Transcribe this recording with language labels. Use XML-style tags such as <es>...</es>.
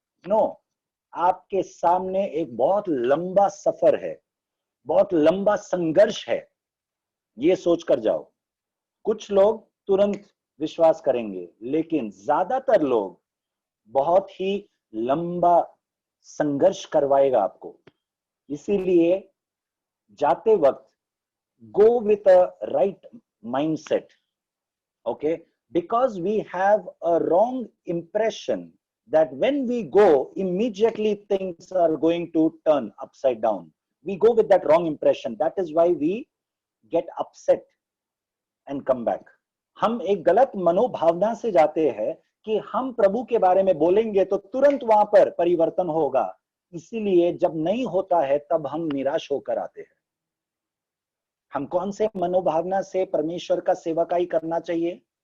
<hi>No, आपके सामने एक बहुत लंबा सफर है, बहुत लंबा संघर्ष है, ये सोचकर जाओ। कुछ लोग तुरंत विश्वास करेंगे, लेकिन ज्यादातर लोग बहुत ही लंबा संघर्ष करवाएगा आपको। इसीलिए जाते वक्त</hi> <en>go with a right mindset, okay, because we have a wrong impression that when we go, immediately things are going to turn upside down. We go with that wrong impression. That is why we get upset and come back.</en> <hi>हम एक गलत मनोभावना से जाते हैं कि हम प्रभु के बारे में बोलेंगे तो तुरंत वहां पर परिवर्तन होगा। इसीलिए जब नहीं होता है तब हम निराश होकर आते हैं। हम कौन से मनोभावना से परमेश्वर का सेवकाई करना चाहिए?</hi>